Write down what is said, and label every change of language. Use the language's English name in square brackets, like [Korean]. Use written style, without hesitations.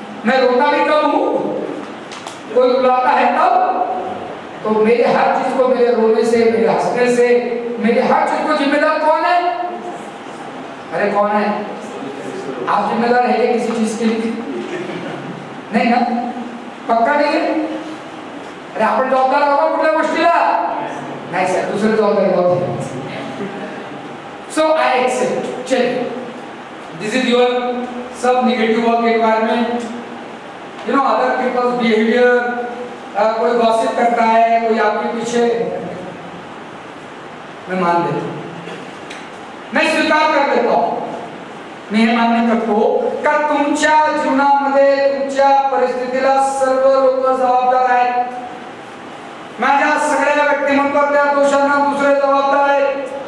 [Hindi] मैं रोता भी कम हूं, कोई रुलाता है तब, तो मेरे हर चीज को, मेरे रोने से, मेरे हंसने से, मेरे हर चीज को जिम्मेदार कौन है? अरे कौन है? आप जिम्मेदार है क्या किसी चीज के लिए? नहीं ना? पक्का नहीं है? [Marathi] अरे आपण जबाबदार आहोत कुठल्या गोष्टीला? नाही सर, दुसरे जबाबदारी होते। [English] So I accept. चलिए, this is your सब negative work environment. You know other people's behavior. [Hindi] कोई गॉसिप करता है, कोई आपके पीछे मैं मान लेता हूं, [Marathi] मैं स्वीकार कर लेता हूं, मी हे मान्य करतो का तुमच्या जीवनामध्ये तुमच्या परिस्थितीला सर्व लोक जबाबदार आहेत. माझ्या सगळ्या व्यक्तिमत्वाच्या दोषांना दुसरे जबाबदार आहेत.